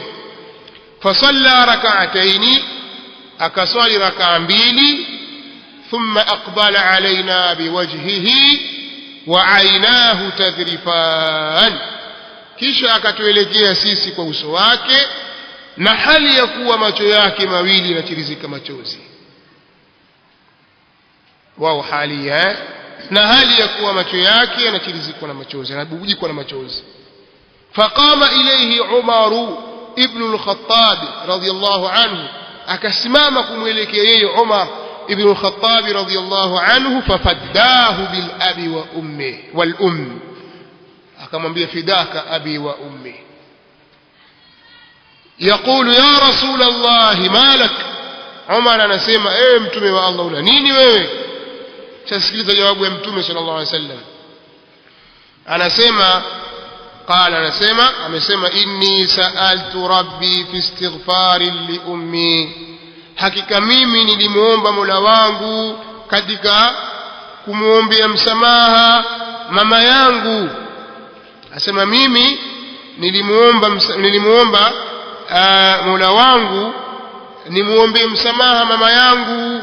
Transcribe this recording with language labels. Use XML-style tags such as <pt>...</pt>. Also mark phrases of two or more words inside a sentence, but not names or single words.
<ar>فصلى ركعتين,</ar> <sw>akaswali rak'a 2,</sw> <ar>ثم أقبل علينا بوجهه وعيناه تذرفان,</ar> <sw>kisha akatuelekea sisi kwa uso wake na hali ya kuwa macho yake mawili yanatirizika machozi. Wao hali na hali ya kuwa macho yake yanatirizikwa na machozi, yanabubujikwa na machozi.</sw> <ar>فقام إليه عمر بن الخطاب رضي الله عنه,</ar> <sw>akasimama kumwelekea yeye Umar ibn al-Khattab</sw> <ar>رضي الله عنه, ففداه بأبي وأمي</ar> <sw>wal akamwambia</sw> <ar>فداك أبي وأمي. يقول يا رسول الله ما لك,</ar> <sw>Umar anasema ewe mtume wa Allah una nini wewe? Tasikiliza jawabu ya mtume</sw> <ar>صلى الله عليه وسلم.</ar> <sw>Anasema amesema</sw> <ar>إني سألت ربي في الاستغفار لأمي,</ar> <sw>hakika mimi nilimuomba Mola wangu katika kumuombea msamaha mama yangu. Asema mimi nilimuomba Mola wangu nimuombee msamaha mama yangu.</sw>